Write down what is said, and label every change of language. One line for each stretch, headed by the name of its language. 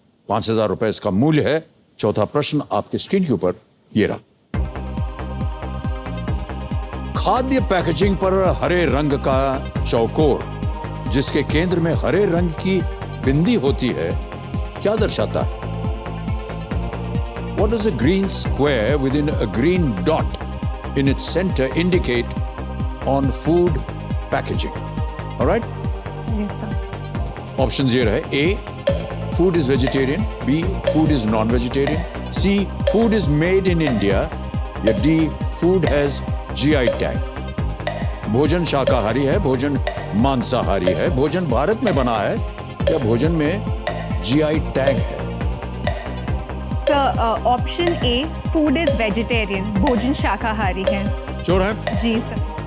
Hindi: 5,000 रुपए इसका मूल्य है. चौथा प्रश्न आपके स्क्रीन के ऊपर ये रहा. खाद्य पैकेजिंग पर हरे रंग का चौकोर जिसके केंद्र में हरे रंग की बिंदी होती है क्या दर्शाता है?
English: What does a green square within a green dot in its center indicate on food packaging? All right? Yes, sir. Options here है. A, food is vegetarian. B, food is non-vegetarian. C, food is made in India. या D, food has GI tag.
Hindi: भोजन शाकाहारी है, भोजन मांसाहारी है, भोजन भारत में बना है या भोजन में GI टैग है?
English: sir, option A, food is vegetarian,
Hindi: भोजन शाकाहारी है. श्योर है? जी सर.